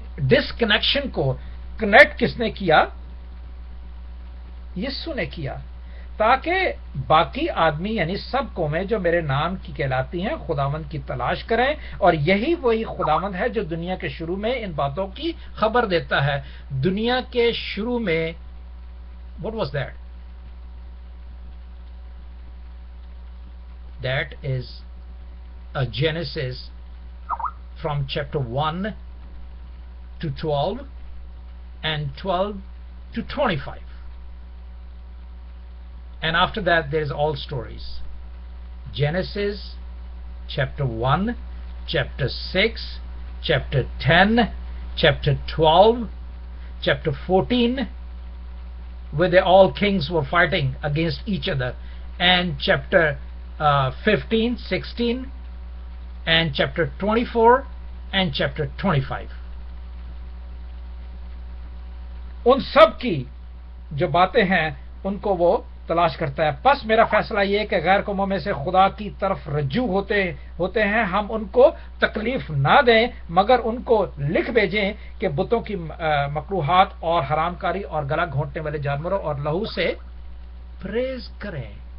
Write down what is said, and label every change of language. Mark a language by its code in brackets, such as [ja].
[ur] Disconnection کو connect کس نے کیا؟ یسوع نے کیا، تاکہ باقی آدمی یعنی سب قومیں جو میرے نام کی کہلاتی ہیں خداوند کی تلاش کریں، اور یہی وہی خداوند ہے جو دنیا کے شروع میں ان باتوں کی خبر دیتا ہے۔ دنیا کے شروع میں [en] what was that? That is a Genesis from chapter 1 to 12 and 12 to 25. And after that there is all stories. Genesis chapter 1, chapter 6, chapter 10, chapter 12, chapter 14, where they all kings were fighting against each other, and chapter 15, 16, and chapter 24 and chapter 25. [ur] ان سب کی جو باتیں ہیں ان کو وہ تلاش کرتا ہے۔ پس میرا فیصلہ یہ ہے کہ غیر قوموں میں سے خدا کی طرف رجوع ہوتے ہیں، ہم ان کو تکلیف نہ دیں مگر ان کو لکھ بھیجیں کہ بتوں کی مکروہات اور حرام کاری اور گلا گھونٹنے والے جانوروں اور لہو سے پرہیز کریں۔